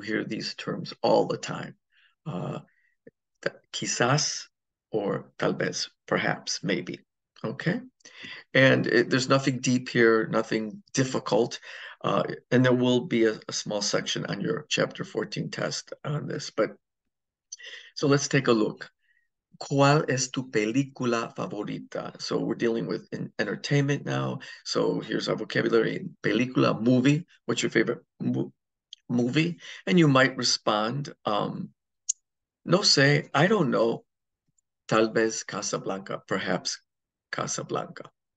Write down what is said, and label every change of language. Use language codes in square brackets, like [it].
[en] You hear these terms all the time. Uh, quizás or tal vez, perhaps, maybe. Okay. And there's nothing deep here, nothing difficult. And there will be a small section on your chapter 14 test on this. But so let's take a look. [es] ¿Cuál es tu película favorita? [en] So we're dealing with entertainment now. So here's our vocabulary. Película, movie. What's your favorite movie? And you might respond, no sé, I don't know. [es] Tal vez Casablanca, perhaps Casablanca.